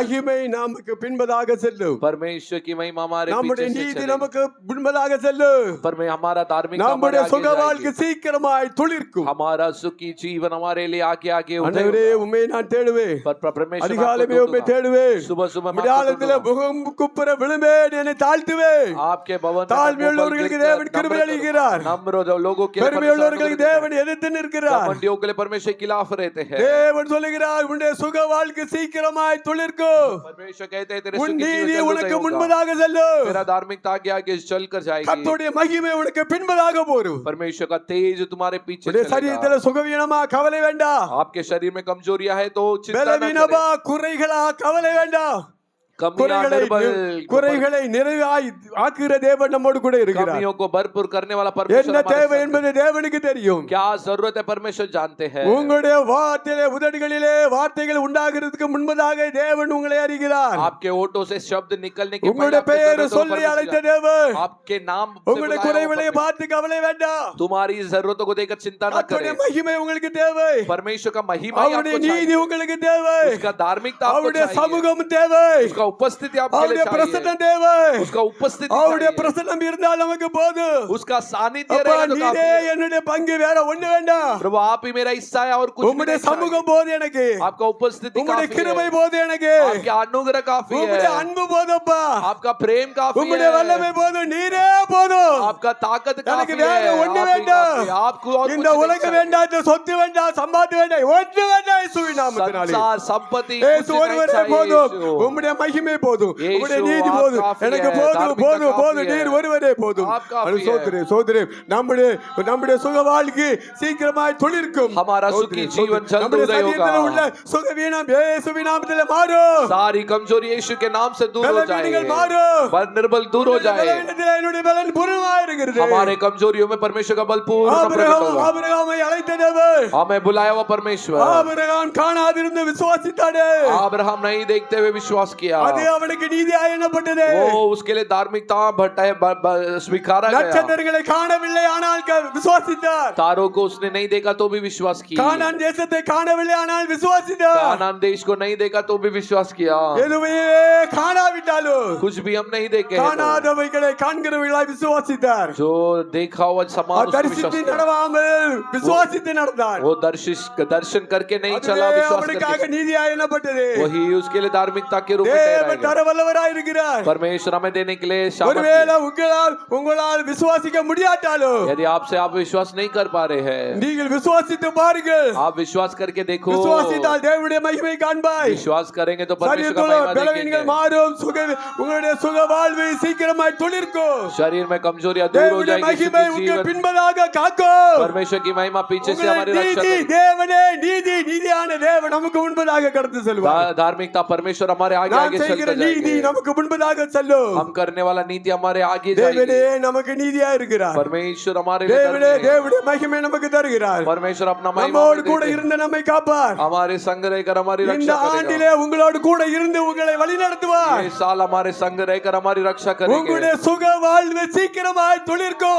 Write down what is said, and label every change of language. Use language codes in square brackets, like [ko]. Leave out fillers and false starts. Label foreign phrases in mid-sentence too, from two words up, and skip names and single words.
[ta] மகிமை நமக்கு பின்பதாக செல்லும். [hi] परमेश्वर की महिमा हमारे [ta] நம்முடைய [hi] पीछे से [ta] நீதி [hi] चलेगी। [ta] நமக்கு முன்பதாக செல்லும். [hi] पर मैं हमारा धार्मिक [ta] நம்முடைய சுக வாழ்க்கை சீக்கிரமாய் துளிர்க்கும். [hi] हमारा सुखी जीवन हमारे लिए आगे आगे उदय [ta] ஆண்டவரே [hi] होगा। [ta] உம்மை நான் தேடுவேன். [hi] पर परमेश्वर मैं [ta] அதிகாலையே [hi] आपको [ta] உம்மை [hi] ढूंढूंगा। [ta] தேடுவேன். [hi] सुबह सुबह मैं [ta] விடாலத்திலே [hi] आपको ढूंढूंगा। [ta] முகம் குப்புற விழுவேன், என்னை தாழ்த்துவேன். [hi] आपके भवन में [ta] தாழ்மை [hi] मैं [ta] உள்ளவர்களுக்கு [hi] गिरकर [ta] தேவன் கிருபை [hi] नम्र [ta] அளிக்கிறார். [hi] नम्र लोगों के लिए [ta] பெருமை [hi] परमेश्वर [ta] உள்ளவர்களுக்கு [hi] अनुग्रह [ta] தேவன் எதிர்த்து நிற்கிறார். [hi] घमंडियों के लिए परमेश्वर के खिलाफ रहते हैं। [ta] தேவன் சொல்லுகிறார் உன்னுடைய சுக வாழ்க்கை சீக்கிரமாய் துளிர்க்கும். [hi] परमेश्वर कहते हैं तेरे [ta] உன் [hi] सुखी [ta] நீதி [hi] जीवन जल्द [ta] உனக்கு [hi] उदय होगा। [ta] முன்பதாக செல்லும். [hi] तेरा धार्मिकता आगे आगे चल कर जाएगी। [ta] கர்த்தருடைய மகிமை உனக்கு பின்பதாக போரும். [hi] परमेश्वर का तेज तुम्हारे पीछे [ta] உன்னுடைய [hi] चलेगा। [ta] சரீரத்தில் சுகவீனமா கவலை வேண்டாம். [hi] आपके शरीर में कमजोरियां है तो चिंता न [ta] பலவீனமா [hi] करें। [ta] குறைகளா கவலை வேண்டாம். குறைகளை நிறைவாய் ஆக்குகிற தேவன் நம்மோடு கூட இருக்கிறார். [hi] कमियों को भरपूर करने वाला परमेश्वर [ta] என்ன தேவை என்பது தேவனுக்கு தெரியும். [hi] क्या जरूरत है परमेश्वर जानते हैं. [ta] உங்களுடைய வார்த்தையிலே உதடுகளிலே வார்த்தைகள் உண்டாகிறதுக்கு முன்பதாக தேவன் உங்களை அறிகிறார். [hi] आपके ओठों से शब्द निकलने के [ta] உங்களுடைய பெயரை சொல்லி அழைத்த தேவன் [hi] आपके नाम [ta] உங்களுடைய குறைகளை பார்த்து கவலை வேண்டாம். [hi] तुम्हारी जरूरतों को देखकर चिंता न करें. [ta] மகிமை உங்களுக்கு தேவை. [hi] परमेश्वर का महिमा [ta] அவருடைய நீதி உங்களுக்கு தேவை. [hi] उसका धार्मिकता आपको [ta] அவருடைய [hi] चाहिए. [ta] சமூகம் தேவை. [hi] उसका उपस्थिति आपके लिए [ta] அவருடைய [hi] चाहिए. [ta] பிரசன்னம் தேவை. [hi] उसका उपस्थिति [ta] அவருடைய [hi] चाहिए. [ta] பிரசன்னம் இருந்தால் நமக்கு போதும். [hi] उसका सानिध्य [ta] அப்பா [hi] रहेगा तो [ta] நீரே [hi] काफी है. [ta] என்னுடைய பங்கு வேற ஒண்ணு வேண்டாம். [hi] प्रभु आप ही मेरा हिस्सा है और कुछ भी [ta] உம்முடைய [hi] नहीं चाहिए. [ta] சமூகம் போதும் எனக்கு. [hi] आपका उपस्थिति [ta] உம்முடைய [hi] काफी [ta] கிருபை [hi] है. [ta] போதும் எனக்கு. [hi] आपका अनुग्रह काफी [ta] உம்முடைய [hi] है. [ta] அன்பு போதும்ப்பா. [hi] आपका प्रेम काफी [ta] உம்முடைய [hi] है. [ta] வல்லமை போதும். நீரே போதும். [hi] आपका ताकत [ta] எனக்கு [hi] काफी [ta] வேற [hi] है. [ta] ஒண்ணு [hi] आप ही [ta] வேண்டாம். [hi] काफी है. आपको और [ta] இந்த [hi] कुछ [ta] உலகம் [hi] नहीं [ta] வேண்டாம், இந்த சொத்து வேண்டாம், சம்பாத்தி வேண்டாம், ஒண்ணு வேண்டாம் இயேசுவின் நாமத்தினாலே. [hi] संसार संपत्ति [ta] இயேசு [hi] कुछ नहीं [ta] ஒருவரே [hi] चाहिए. [ta] போதும். [hi] यीशु [ta] உம்முடைய மகிமை போதும். இயேசு உம்முடைய நீதி [hi] आप [ta] போதும். [hi] काफी [ta] எனக்கு [hi] है. [ta] போதும் [hi] धार्मिकता [ta] போதும் [hi] काफी [ta] போதும். [hi] है. [ta] நீர் ஒருவரே போதும். [hi] आप काफी है. [ta] சோதரே சோதரே நம்முடைய சுக வாழ்க்கை சீக்கிரமாய் துளிர்க்கும். [hi] हमारा सुखी जीवन जल्द [ta] நம்முடைய [hi] उदय [ta] சரீரத்தில் [hi] होगा. [ta] உள்ள சுகவீனம் இயேசுவின் நாமத்திலே மாறும். [hi] सारी कमजोरी यीशु के नाम से दूर हो [ta] பலவீனங்கள் [hi] जाए. [ta] மாறும். [hi] बल निर्बल दूर हो जाए. [ta] பலவீனத்திலே என்னுடைய பலன் பூரணமாய் இருக்கிறது. [hi] हमारे कमजोरियों में परमेश्वर का बल पूर्ण प्रकट होगा. [ta] ஆபிரகாமை அழைத்த தேவன். [hi] हमें बुलाया हुआ परमेश्वर. [ta] ஆபிரகாம் காணாதிருந்து விசுவாசித்தானே. [hi] अब्राहम नहीं देखते हुए विश्वास किया. [ta] அது அவனுக்கு நீதியாய் எண்ணப்பட்டது. [hi] वो उसके लिए धार्मिकता स्वीकारा गया. [ta] நட்சத்திரங்களை காணவில்லை ஆனால் விசுவாசித்தார். [hi] तारों को उसने नहीं देखा तो भी विश्वास किया. [ta] கானான் தேசத்தை காணவில்லை ஆனால் விசுவாசித்தார். [hi] कानान देश को नहीं देखा तो भी विश्वास किया. [ta] எதுவே காணாவிட்டாலும் [hi] कुछ भी हम नहीं देखे हैं [ta] காணாதவைகளை காண்கிறவர்களாய் விசுவாசித்தார். [hi] जो देखा हुआ समान उसको विश्वास [ta] தரிசித்து [hi] किया. [ta] நடவாமல் விசுவாசித்து நடந்தார். [hi] वो दर्शन करके नहीं चला, [ta] அதுவே [hi] विश्वास [ta] அவனுக்காக [hi] करके. [ta] நீதியாய் எண்ணப்பட்டது. [hi] वही उसके लिए धार्मिकता के रूप में [ta] தேவன் [hi] ठहराया गया. [ta] தரவல்லவராய் இருக்கிறார். [hi] परमेश्वर हमें देने के लिए सामर्थ्य [ta] ஒருவேளை [hi] है. [ta] உங்களால் விசுவாசிக்க முடியாட்டாலும் [hi] यदि आपसे आप विश्वास नहीं कर पा रहे हैं, [ta] நீங்கள் விசுவாசித்து பாருங்கள். [hi] आप विश्वास करके देखो. [ta] விசுவாசித்தால் தேவனுடைய மகிமை காண்பாய். [hi] विश्वास करेंगे तो परमेश्वर का [ta] சரீரத்தில் [hi] महिमा [ta] பலவீனங்கள் [hi] देखेंगे. [ta] மாறும். உங்களுடைய சுக வாழ்வு சீக்கிரமாய் துளிர்க்கும். [hi] शरीर में कमजोरियां दूर हो [ta] தேவனுடைய [hi] जाएगी. [ta] மகிமை [hi] सुखी [ta] உங்க [hi] जीवन. [ta] பின்பதாக காக்கும். [hi] परमेश्वर की महिमा पीछे से हमारी [ta] உங்களுடைய [hi] रक्षा [ta] நீதி [hi] करेगी. [ta] தேவனே நீதியான தேவன் நமக்கு முன்பதாக கடந்து செல்வார். [hi] धार्मिकता परमेश्वर हमारे आगे [ta] நாம் [hi] आगे [ta] செய்கிற [hi] चलते [ta] நீதி [hi] जाएंगे. [ta] நமக்கு முன்பதாக செல்லும். [hi] हम करने वाला नीति हमारे आगे [ta] தேவனே [hi] जाएगी. [ta] நமக்கு நீதியா இருக்கிறார். [hi] परमेश्वर हमारे लिए [ta] தேவனே [hi] धर्मी है. [ta] தேவனுடைய மகிமை நமக்கு தருகிறார். [hi] परमेश्वर अपना महिमा [ta] நம்மோடு [hi] हमें [ta] கூட [hi] देते हैं. [ta] இருந்து நம்மை காப்பார். [hi] हमारे संग रहकर हमारी [ta] இந்த [hi] रक्षा करेगा. [ta] ஆண்டிலே உங்களோடு கூட இருந்து உங்களை வழிநடத்துவார். [hi] ये साल हमारे संग रहकर हमारी रक्षा करेंगे. [ta] உங்களுடைய சுக வாழ்வு சீக்கிரமாய் துளிர்க்கும்.